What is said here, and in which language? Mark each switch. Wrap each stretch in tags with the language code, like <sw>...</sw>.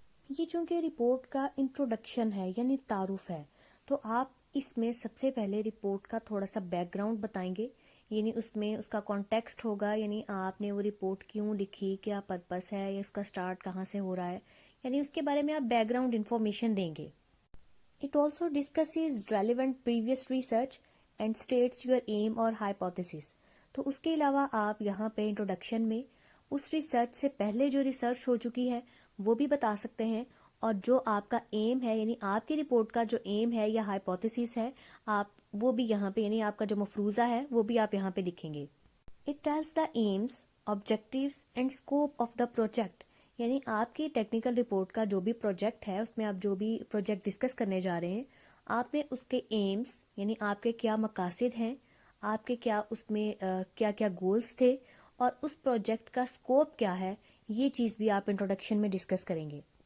<ur>یہ چونکہ رپورٹ کا انٹروڈکشن ہے یعنی تعارف ہے، تو آپ اس میں سب سے پہلے رپورٹ کا تھوڑا سا بیک گراؤنڈ بتائیں گے، یعنی اس میں اس کا کانٹیکسٹ ہوگا، یعنی آپ نے وہ رپورٹ کیوں لکھی، کیا پرپس ہے یا اس کا سٹارٹ کہاں سے ہو رہا ہے، یعنی اس کے بارے میں آپ بیک گراؤنڈ انفارمیشن دیں گے.</ur> <en>It also discusses relevant previous research and states your aim or hypothesis.</en> <ur>تو اس کے علاوہ آپ یہاں پہ انٹروڈکشن میں اس ریسرچ سے پہلے جو ریسرچ ہو چکی ہے وہ بھی بتا سکتے ہیں، اور جو آپ کا ایم ہے یعنی آپ کی رپورٹ کا جو ایم ہے یا ہائپوتھیسس ہے آپ وہ بھی یہاں پہ یعنی آپ کا جو مفروضہ ہے وہ بھی آپ یہاں پہ لکھیں گے.</ur> <en>It tells the aims, objectives and scope of the project.</en> <ur>یعنی آپ کی ٹیکنیکل رپورٹ کا جو بھی پروجیکٹ ہے اس میں آپ جو بھی پروجیکٹ ڈسکس کرنے جا رہے ہیں آپ نے اس کے ایمز یعنی آپ کے کیا مقاصد ہیں، آپ کے کیا اس میں کیا کیا گولز تھے اور اس پروجیکٹ کا سکوپ کیا ہے، یہ چیز بھی آپ انٹروڈکشن میں ڈسکس کریں گے.</ur>